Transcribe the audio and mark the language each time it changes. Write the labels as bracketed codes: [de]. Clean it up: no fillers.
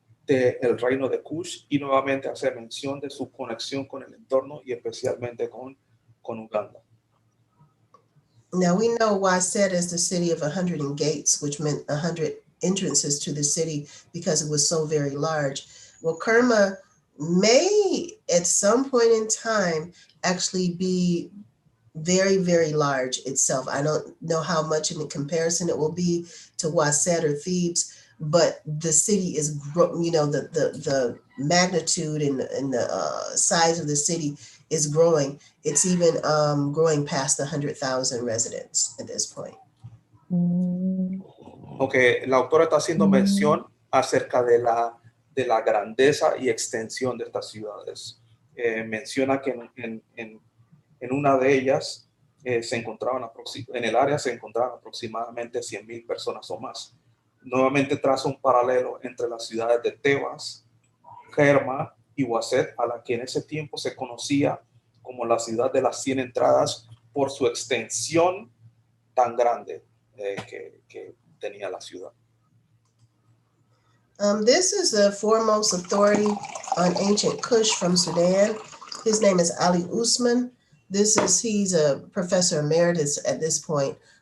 [es] del Reino de Kush, y nuevamente hace mención de su conexión con el entorno y especialmente con Uganda. [en] Now we know Waset is the city of 100 gates, which meant 100 entrances to the city because it was so very large. Well, Kerma may at some point in time actually be very, very large itself. I don't know how much in comparison it will be to Waset or Thebes, but the city is, the magnitude and the size of the city is growing. It's even growing past the 100,000 residents at this point. [es] Okay, la autora está haciendo mención acerca de la grandeza y extensión de estas ciudades. Menciona que en una de ellas en el área se encontraban aproximadamente 100,000 personas o más. Nuevamente traza un paralelo entre las ciudades de Tebas, Kerma y Waset, a la que en ese tiempo se conocía como la ciudad de las 100 entradas por su extensión tan grande que tenía la ciudad. [en] This is the foremost authority on ancient Kush from Sudan. His name is Ali Usman. He's a professor emeritus at this point.